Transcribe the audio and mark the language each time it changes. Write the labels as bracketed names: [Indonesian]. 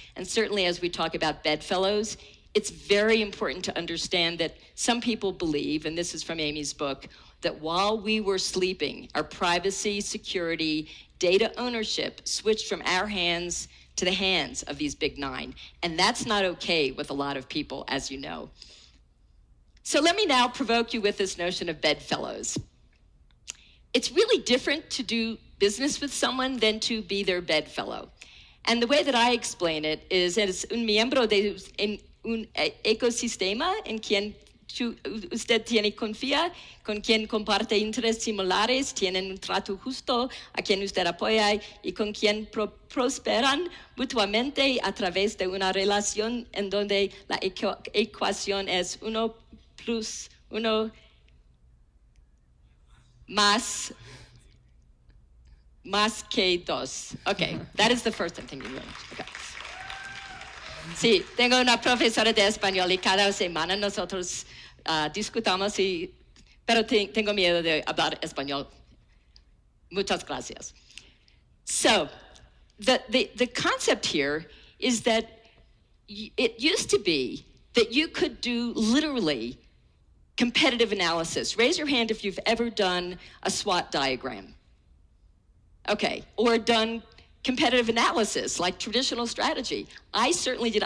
[English] And certainly as we talk about Bedfellows, it's very important to understand that some people believe, and this is from Amy's book, that while we were sleeping, our privacy, security, data ownership switched from our hands to the hands of these big nine. And that's not okay with a lot of people, as you know. So let me now provoke you with this notion of Bedfellows. It's really different to do business with someone than to be their bedfellow. And the way that I explain it is [Spanish] un miembro de un ecosistema en quien usted tiene confía, con quien comparte intereses similares, tienen un trato justo, a quien usted apoya y con quien prosperan mutuamente a través de una relación en donde la ecuación es 1 + 1 más que 2. [English] Okay, that is the first thing you learn. Okay. [Spanish] Sí, tengo una profesora de español y cada semana nosotros discutamos, pero tengo miedo de hablar español. Muchas gracias. [English] So, the concept here is that it used to be that you could do literally competitive analysis. Raise your hand if you've ever done a SWOT diagram. Okay, or done competitive analysis, like traditional strategy. I certainly did.